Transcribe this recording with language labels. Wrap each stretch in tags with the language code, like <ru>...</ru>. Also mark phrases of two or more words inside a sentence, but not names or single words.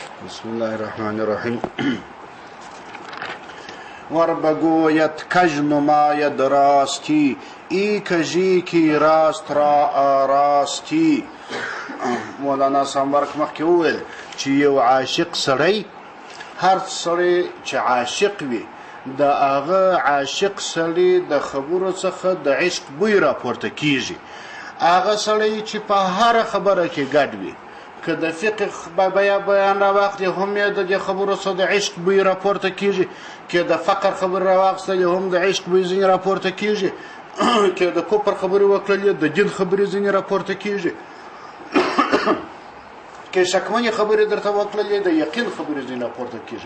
<ar>بسم الله الرحمن الرحیم.</ar> <fa>ور بگوید کژ نماید راستی، ای کژی کی راست را آراستی.</fa> <ps>مولانا سامبرک مخکې وویل چې یو عاشق سړی، هر سړی چې عاشق وي د هغه عاشق سړی د خبرو څخه د عشق بوی راپورته کیږي. هغه سړی چې په هر خبره کې ګډ وي، که د فقه بیان راواخلي هم یې د خبرو څخه د عشق بوی راپورته کیږي، که د فقر خبر راواخلي هم د عشق بوی ځینې راپورته کیږي، که د کفر خبرې وکړلې د دین خبرې ځینې راپورته کیږي، که شکمنې خبرې درته وکړلې د یقین خبرې ځینې راپورته کیږي.</ps>